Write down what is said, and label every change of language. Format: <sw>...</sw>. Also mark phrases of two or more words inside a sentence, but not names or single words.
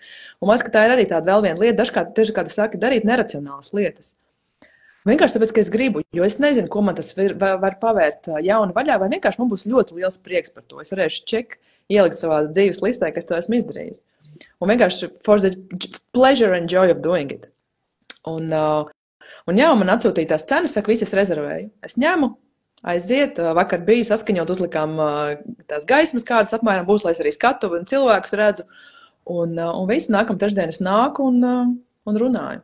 <lv>Un man, ka tā ir arī tāda vēl viena lieta, dažkārt, tieši kā tu saki, darīt neracionālas lietas. Vienkārši tāpēc, ka es gribu, jo es nezinu, ko man tas var pavērt jaunu vaļā, vai vienkārši man būs ļoti liels prieks par to. Es varēšu ielikt savā dzīves listē, ka es to esmu izdarījis. Un vienkārši</lv> <en>for the pleasure and joy of doing it.</en> <lv>Un man atsūtīja tās cenas, saka, visi es rezervēju. Es ņemu, aiziet, vakar biju saskaņot, uzlikām tās gaismas, kādas apmēram būs, lai es arī skatu un cilvēkus redzu. Un visu nākam trešdien es nāku un runāju.</lv>